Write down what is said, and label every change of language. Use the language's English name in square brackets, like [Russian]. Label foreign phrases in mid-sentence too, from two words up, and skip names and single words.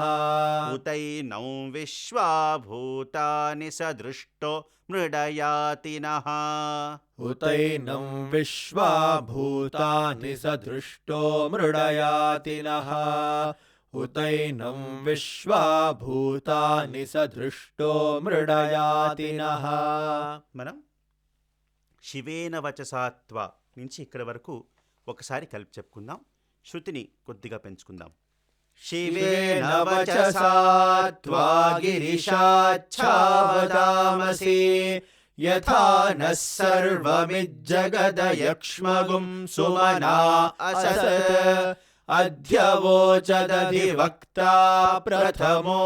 [Sanskrit] उतैनं विश्वा भूतानि सदृष्टो मृडयातिनः उतैनं विश्वा भूतानि सदृष्टो मृडयातिनः उतैनं विश्वा भूतानि सदृष्टो मृडयातिनः [Telugu] మనం [Sanskrit] శివేన వచసాత్వ [Telugu] నుంచి ఇక్కడ వరకు ఒకసారి కలిపి చెప్పుకుందాం. శృతిని కొద్దిగా పెంచుకుందాం. [Sanskrit] शिवेन वचसा त्वा गिरिशाच्छावदामसि यथा नः सर्वमिज्जगदयक्ष्मगुं सुमना असत् अध्यवोचदधिवक्ता प्रथमो